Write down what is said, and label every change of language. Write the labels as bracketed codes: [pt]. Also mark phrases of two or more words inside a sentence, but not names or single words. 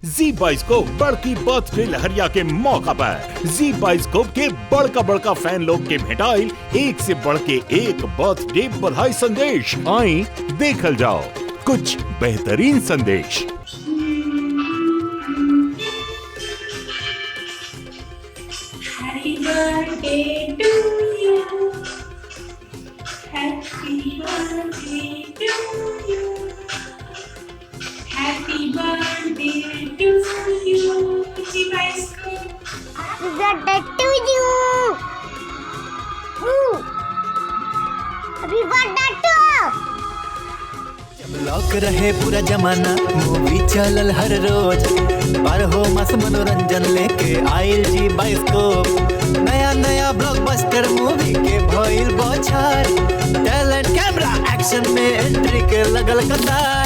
[bho] जी बाइस्कोप बड़की बर्थडे लहरिया के मौका पर जी बाइस्कोप के बड़का फैन लोग के भेटाइल एक से बढ़ के एक बर्थडे बधाई संदेश। आई देखल जाओ कुछ बेहतरीन संदेश। [en] Happy birthday to you. Happy birthday to you. Happy birthday to you. जी बाइस्कोप। Happy birthday to you. Happy birthday to [bho] लॉक रहे पूरा जमाना, मूवी चलल हर रोज, पर हो मस्त मनोरंजन लेके आइल जी बाइस्कोप। नया नया [en] blockbuster movie [bho] के भइल बौछार, [en] talent camera action [bho] में एंट्री के लगल कतार।